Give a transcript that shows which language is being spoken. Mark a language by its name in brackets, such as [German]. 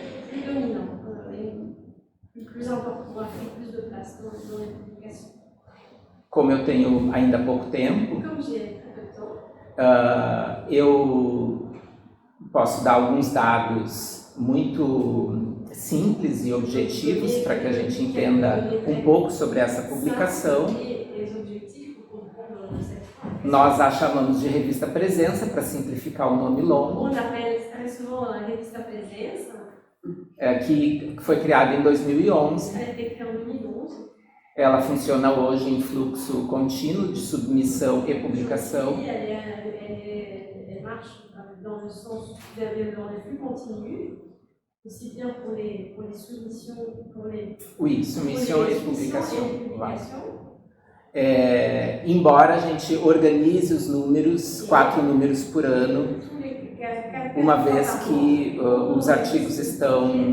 [French] Plus dominant, plus important, a pris plus de place dans les publications. [Portuguese] Como eu tenho ainda pouco tempo, [French] Comme j'ai très peu de temps, [Portuguese] eu posso dar alguns dados muito simples e objetivos para que a gente entenda um pouco sobre essa publicação. [French] les objectifs pour comprendre cette forme. [Portuguese] Nós a chamamos de Revista Presença, para simplificar o nome longo, [French] On appelle très souvent la revista Presença, [Portuguese] que foi criada em 2011. [French] elle a été créée en 2011. [Portuguese] Ela funciona hoje em fluxo contínuo de submissão e publicação. [French] Elle marche dans le sens, dans le flux continu, aussi bien pour les soumissions, [Portuguese] Oui, submissão e publicação. [French] publications. [Portuguese] Embora a gente organize os números, 4 números por ano, uma vez que os artigos estão